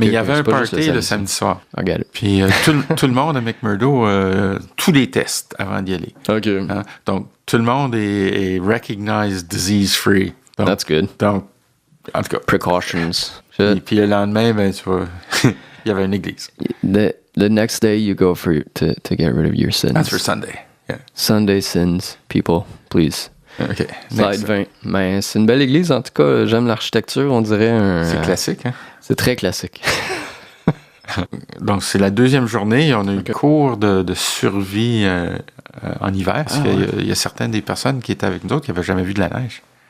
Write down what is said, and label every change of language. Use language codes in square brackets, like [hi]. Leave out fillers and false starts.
[fr] mais il y avait un party le samedi soir. Regarde. Puis tout le monde à McMurdo, tous les tests avant d'y aller. OK. Hein? Donc, tout le monde est [en] recognized disease-free. That's good. [fr] Donc, en tout cas. [en] Precautions. [fr] Puis le lendemain, ben, tu vois, il y avait une église. [en] The next day, you go to get rid of your sins. That's for Sunday. Yeah. Sunday sins, people, please. OK. Slide 20. [fr] Mais c'est une belle église, en tout cas. J'aime l'architecture, on dirait c'est classique, hein? C'est très classique. Donc, c'est la deuxième journée. On a eu cours de survie en hiver. Parce qu'il y a certaines des personnes qui étaient avec nous autres qui n'avaient jamais vu de la neige.